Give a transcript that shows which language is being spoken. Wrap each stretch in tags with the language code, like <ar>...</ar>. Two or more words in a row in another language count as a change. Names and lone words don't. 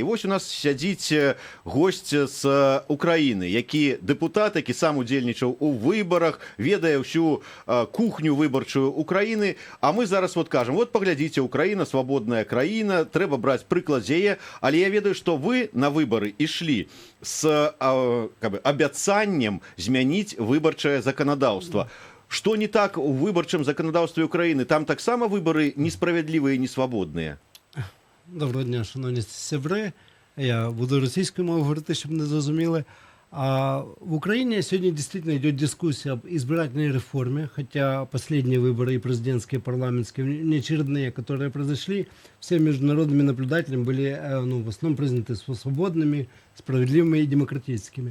<be>Вось у нас сядзіць госць з Украіны, які дэпутат, які сам удзельнічаў у выбарах, ведае ўсю кухню выбарчую Украіны, а мы зараз вот кажам, вот паглядзіце, Украіна свабодная краіна, трэба браць прыклад з яе, але я ведаю, што вы на выбары ішлі з абяцаннем змяніць выбарчае заканадаўства. Што не так у выбарчым заканадаўстве Украіны? Там таксама выбары несправядлівыя і несвабодныя?</be> <uk>Доброго дня, шановні сябри. Я буду російською мовою говорити, щоб не зрозуміли.</uk> <ru>В Украине сегодня действительно идет дискуссия об избирательной реформе, хотя последние выборы и президентские, и парламентские, неочередные, которые произошли, все международными наблюдателями были в основном признаны свободными, справедливыми и демократическими.</ru>